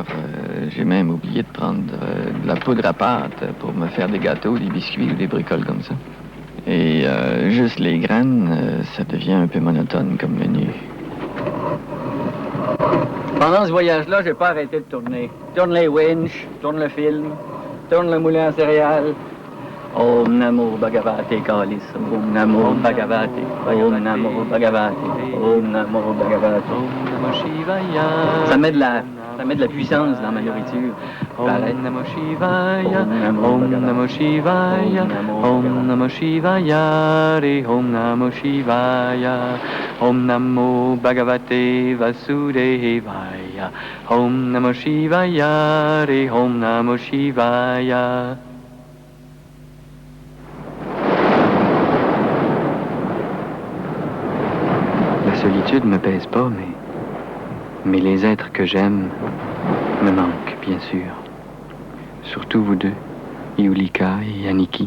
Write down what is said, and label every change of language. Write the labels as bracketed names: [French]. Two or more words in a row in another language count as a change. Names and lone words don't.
[French] J'ai même oublié de prendre de la poudre à pâte pour me faire des gâteaux, des biscuits ou des bricoles comme ça. Et juste les graines, ça devient un peu monotone comme menu. Pendant ce voyage-là, j'ai pas arrêté de tourner. Tourne les winches, tourne le film, tourne le moulin à céréales. [Sanskrit] ॐ नमो भगवते कालिस, ॐ नमो भगवते, ॐ नमो भगवते, ॐ नमो भगवते. [French] Ça met de la puissance dans ma nourriture. [Sanskrit] ॐ नमो शिवाय, ॐ नमो शिवाय, ॐ नमो शिवाय, ॐ नमो शिवाय, ॐ नमो भगवते वासुदेवाय, ॐ नमो शिवाय, ॐ नमो शिवाय. [French] La solitude me pèse pas, mais les êtres que j'aime me manquent, bien sûr. Surtout vous deux, Yulika et Yaniki.